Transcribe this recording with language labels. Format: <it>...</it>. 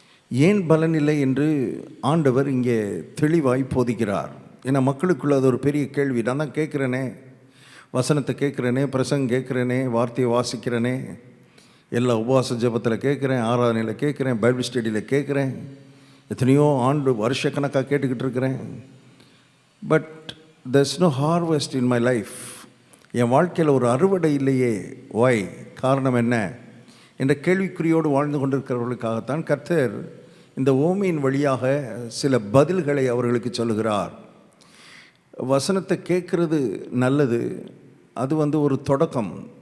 <ta>ஏன் பலன் இல்லை என்று ஆண்டவர் இங்கே தெளிவாய் போதிக்கிறார். ஏன்னா மக்களுக்குள்ள அது ஒரு பெரிய கேள்வி. நான் தான் கேட்குறேனே, வசனத்தை கேட்குறேனே, பிரசங்கம் கேட்குறேனே, வார்த்தையை வாசிக்கிறேனே, எல்லா உபவாச ஜெபத்தில் கேட்குறேன், ஆராதனையில் கேட்குறேன், பைபிள் ஸ்டடியில் கேட்குறேன், எத்தனையோ ஆண்டு வருஷக்கணக்காக கேட்டுக்கிட்டு இருக்கிறேன்.</ta> <en>But there's no harvest in my life.</en> <ta>என் வாழ்க்கையில் ஒரு அறுவடை இல்லையே.</ta> <en>Why?</en> <ta>காரணம் என்ன என்ற கேள்விக்குறியோடு வாழ்ந்து கொண்டிருக்கிறவர்களுக்காகத்தான் கர்த்தர் இந்த ஓமையின் வழியாக சில பதில்களை அவர்களுக்கு சொல்லுகிறார். வசனத்தை கேட்குறது நல்லது, அது ஒரு தொடக்கம்.</ta>